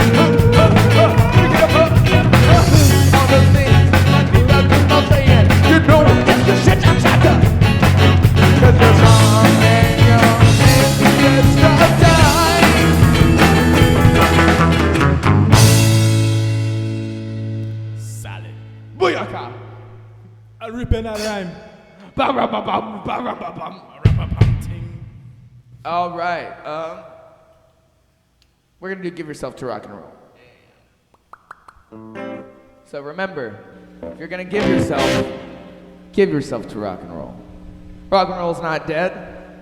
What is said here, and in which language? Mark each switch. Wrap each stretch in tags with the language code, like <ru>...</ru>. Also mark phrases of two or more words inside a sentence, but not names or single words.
<en>All the things that people keep on saying, you know it's the shit I'm shatter. 'Cause you're strong and you're just stop time. Solid. Booyaka! I rip in that rhyme. Ba-ra-ba-bum, ba-ra-ba-bum. Ting. All right. We're gonna do "Give Yourself to Rock and Roll." So remember, if you're gonna give yourself to rock and roll. Rock and roll's not dead.</en>